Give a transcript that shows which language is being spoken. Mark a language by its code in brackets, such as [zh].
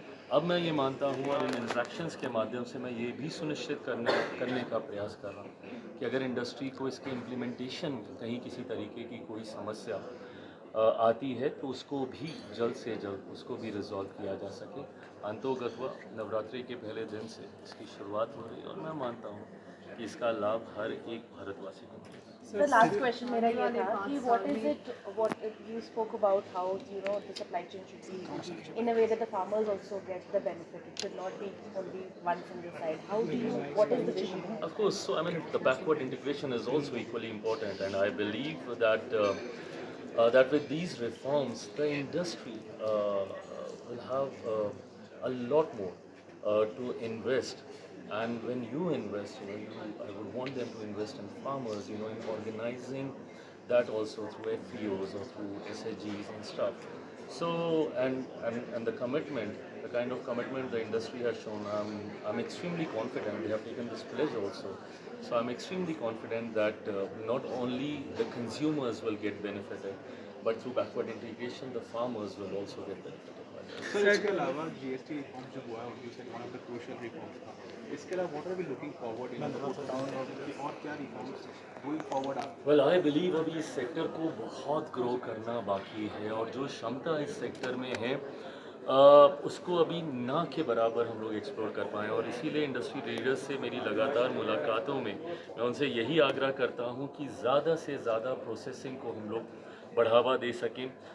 [hi] अब मैं ये मानता हूँ और इन इंट्रैक्शंस के माध्यम से मैं ये भी सुनिश्चित करने का प्रयास कर रहा हूँ कि अगर इंडस्ट्री को इसके इम्प्लीमेंटेशन कहीं किसी तरीके की कोई समस्या आती है तो उसको भी जल्द से जल्द उसको भी रिजॉल्व किया जा सके। अंतोगत्वा नवरात्रि के पहले दिन से इसकी शुरुआत हो रही है और मैं मानता हूँ कि इसका लाभ हर एक भारतवासी को मिलेगा। [en] The last question [hi] मेरा ये था कि [en] what you spoke about how the supply chain should be in a way that the farmers also get the benefit. It should not be only one single side. What is the vision? Of course, so I mean the backward integration is also equally important, and I believe that that with these reforms, the industry will have a lot more to invest. And when you invest, I would want them to invest in farmers, in organizing that also through FPOs or through SHGs and stuff. So, and the commitment, the kind of commitment the industry has shown, I'm extremely confident. They have taken this pledge also. So I'm extremely confident that not only the consumers will get benefited, but through backward integration, the farmers will also get benefited. [hi] Sir इसके अलावा [en] GST reform [hi] जो हुआ है [en] you said one of the crucial reforms [hi] था, इसके अलावा [en] what are we looking forward in the town [hi] और क्या [en] reforms going forward [hi] आप? [en] well I believe [hi] अभी इस सेक्टर को बहुत ग्रो करना बाकी है और जो क्षमता इस सेक्टर में है उसको अभी ना के बराबर हम लोग एक्सप्लोर कर पाएँ, और इसीलिए इंडस्ट्री लीडर्स से मेरी लगातार मुलाकातों में मैं उनसे यही आग्रह करता हूँ कि ज़्यादा से ज़्यादा प्रोसेसिंग को हम लोग बढ़ावा दे सकें।